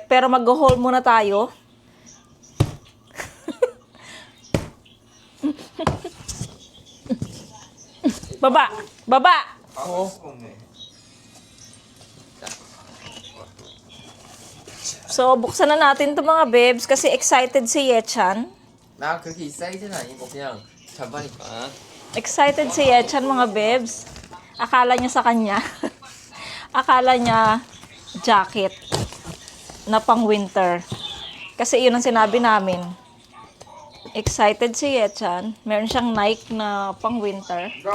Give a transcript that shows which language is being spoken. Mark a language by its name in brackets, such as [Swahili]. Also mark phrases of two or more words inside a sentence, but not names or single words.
[Filipino] Pero mag-haul muna tayo. Baba! Baba! So, buksan na natin to mga bebs kasi [English] excited si [Filipino] Yechan. [Korean] 나 그렇게 익사이트는 아니고 그냥 잡아니까. [Filipino] Excited si Yechan mga bebs. Akala niya sa kanya. Akala niya jacket na pang winter. Kasi yun ang sinabi namin. Excited si Yechan. Meron siyang Nike na pang winter.